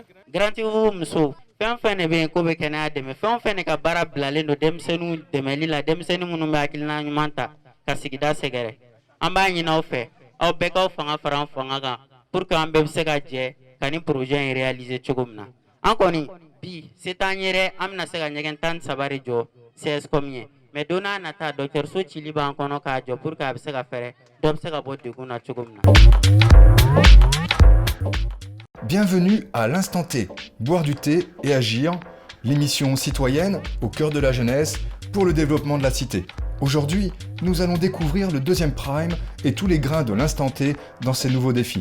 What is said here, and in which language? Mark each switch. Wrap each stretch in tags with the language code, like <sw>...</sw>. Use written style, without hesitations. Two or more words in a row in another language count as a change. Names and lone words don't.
<bm>Garanti-Bougou fɛn fɛn de bɛ yen ko bɛ kɛnɛya dɛmɛ fɛn fɛn de ka baara bilalen don denmisɛnninw dɛmɛli la denmisɛnnin minnu bɛ hakilina ɲuman ta ka sigida sɛgɛrɛ an b'a ɲini aw fɛ aw bɛɛ k'aw fanga fara an fanga kan</bm> <fr>pour que</fr> <bm>an bɛɛ bɛ se ka jɛ ka nin projet in réaliser cogo min na an kɔni bi se t'an ye dɛ an bɛna se ka ɲɛgɛn 13 de jɔ CSCOM ye mais don n'a nata dɔgɔtɔrɔso cili b'an kɔnɔ k'a jɔ</bm> <fr>pour que</fr> <bm>a bɛ se ka fɛɛrɛ dɔ bɛ se ka bɔ degun na cogo min na.</bm> <fr>Bienvenue à l'Instant T, boire du thé et agir, l'émission citoyenne au cœur de la jeunesse pour le développement de la cité. Aujourd'hui, nous allons découvrir le deuxième Prime et tous les grains de l'Instant T dans ces nouveaux défis.</fr>